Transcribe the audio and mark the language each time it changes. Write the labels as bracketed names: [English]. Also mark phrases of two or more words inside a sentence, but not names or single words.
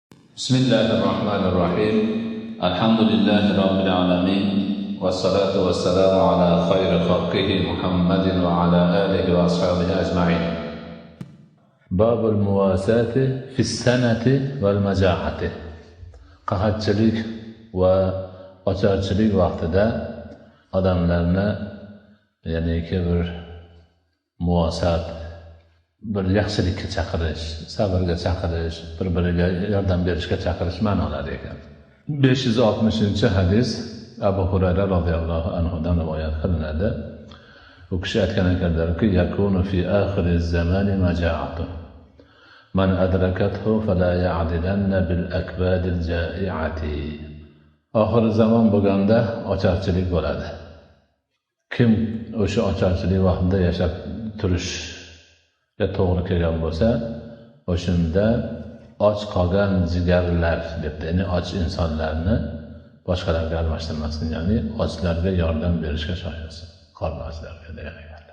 [Arabic] بسم الله الرحمن الرحيم الحمد لله رب العالمين والصلاة والسلام على خير خلقه محمد وعلى آله وأصحابه أجمعين. باب المواساة في السنة والمجاعة. [Uzbek] qahatchilik va ocharchilik vaqtida odamlarni ya'niki bir muvosat, bir yaxshilikka chaqirish, sabrga chaqirish, bir-biriga yordam berishga chaqirish ma'nolari ekan. 560-hadis Abu Hurayra [Arabic] رضي الله عنه [Uzbek] rivoyat qilinadi. U kishi aytgan ekanlarki, [Arabic] يكون في آخر الزمان مجاعة. من أدركه فلا يعدلن بالأكباد الجائعة. [Uzbek] Oxir zamon bo'lganda ocharchilik bo'ladi. Kim o'sha ocharchilik vaqtida yashab turishga to'g'ri kelgan bo'lsa, o'shanda och qolgan jigarlar debdi, ya'ni och insonlarni boshqalarga almashtirmasin, ya'ni ochlarga yordam berishga shoshilsin, qorni ochlarga degan ekanlar.